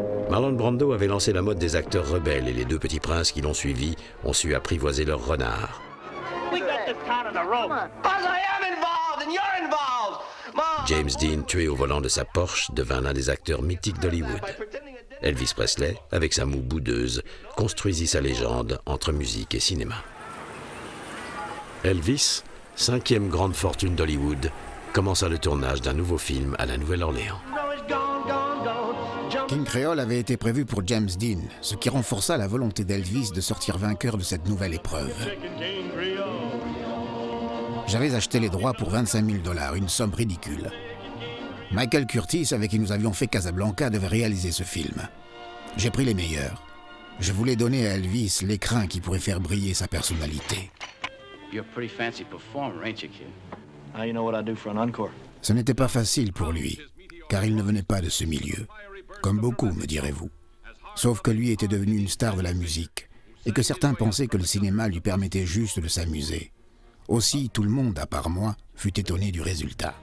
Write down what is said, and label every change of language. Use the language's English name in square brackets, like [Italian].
[French] Marlon Brando avait lancé la mode des acteurs rebelles et les 2 petits princes qui l'ont suivi ont su apprivoiser leur renard. [English] We got this tied on the rope. Because I am involved and you're involved. Mom. [French] James Dean, tué au volant de sa Porsche, devint l'un des acteurs mythiques d'Hollywood. Elvis Presley, avec sa moue boudeuse, construisit sa légende entre musique et cinéma. Elvis, 5e grande fortune d'Hollywood, commença le tournage d'un nouveau film à la Nouvelle-Orléans. King Creole avait été prévu pour James Dean, ce qui renforça la volonté d'Elvis de sortir vainqueur de cette nouvelle épreuve. J'avais acheté les droits pour $25 000, une somme ridicule. Michael Curtis, avec qui nous avions fait Casablanca, devait réaliser ce film. J'ai pris les meilleurs. Je voulais donner à Elvis l'écrin qui pourrait faire briller sa personnalité. [English] You're a pretty fancy performer, ain't you, kid? Now you know what I do for an encore. [French] Ce n'était pas facile pour lui, car il ne venait pas de ce milieu. Comme beaucoup, me direz-vous. Sauf que lui était devenu une star de la musique, et que certains pensaient que le cinéma lui permettait juste de s'amuser. Aussi, tout le monde, à part moi, fut étonné du résultat.